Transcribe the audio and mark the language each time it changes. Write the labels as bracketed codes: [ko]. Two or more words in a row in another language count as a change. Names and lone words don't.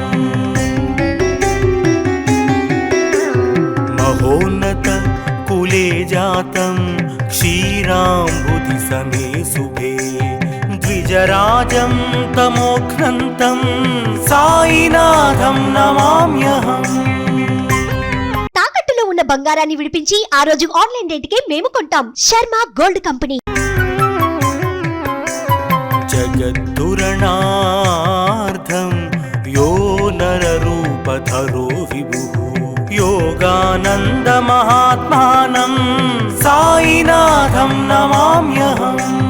[sa] महोन्नत कुले जातं क्षीराम्बुधिसमे शुभे द्विजराजं तमोघ्नन्तं साईनाथं नमाम्यहम्। [te] తాకట్టులో ఉన్న బంగారాన్ని విడిపించి ఆ రోజు ఆన్లైన్ రేటుకే మేము కొంటాం. శర్మ గోల్డ్ కంపెనీ. [sa] జగద్దురణార్థం యో నరరూపధరో విభుః యోగానంద మహాత్మానం సాయినాథం నమామ్యహం।